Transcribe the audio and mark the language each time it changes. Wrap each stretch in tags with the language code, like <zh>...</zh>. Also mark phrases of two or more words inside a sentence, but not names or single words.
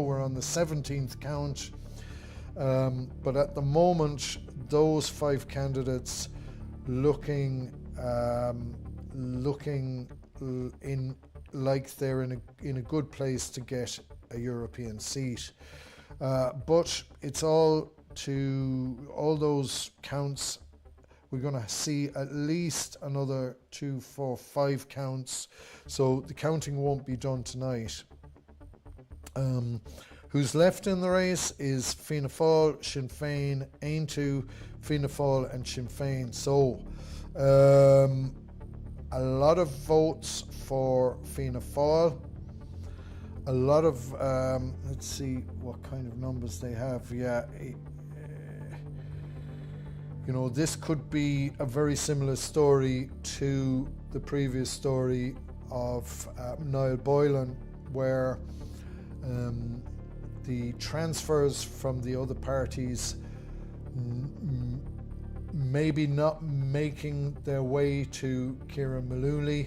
<en>We're on the 17th count, but at the moment those 5 candidates looking in like they're in a good place to get a European seat, but it's all those counts. We're going to see at least another 2, 4, 5 counts, so the counting won't be done tonight. Who's left in the race is Fianna Fáil, Sinn Féin, Aontú, Fianna Fáil and Sinn Féin. So a lot of votes for Fianna Fáil. A lot of, let's see what kind of numbers they have. Yeah, this could be a very similar story to the previous story of Niall Boylan, where the transfers from the other parties maybe not making their way to Kieran Mullooly.</en>